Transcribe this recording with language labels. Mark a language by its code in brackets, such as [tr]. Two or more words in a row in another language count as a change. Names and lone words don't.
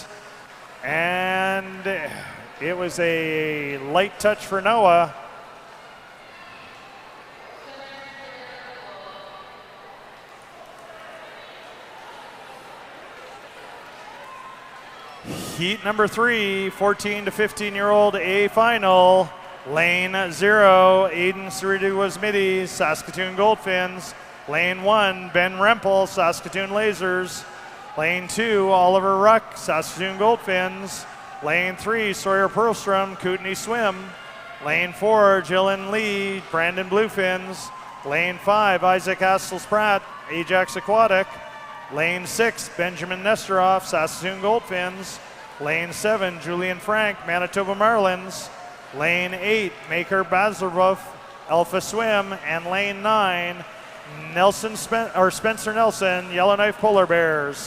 [en] And it was a light touch for Noah. Heat number 3, 14 to 15-year-old A final. Lane 0, Aiden Siridu-Wasmidi, Saskatoon Goldfins. Lane 1, Ben Rempel, Saskatoon Lasers. Lane 2, Oliver Ruck, Saskatoon Goldfins. Lane 3, Sawyer Perlstrom, Kootenai Swim. Lane 4, Jillian Lee, Brandon Bluefins. Lane 5, Isaac Astles-Pratt, Ajax Aquatic. Lane 6, Benjamin Nestoroff, Saskatoon Goldfins. Lane 7, Julian Frank, Manitoba Marlins. Lane 8, Maker Bazarov, Alpha Swim. And lane 9, Spencer Nelson, Yellowknife Polar Bears.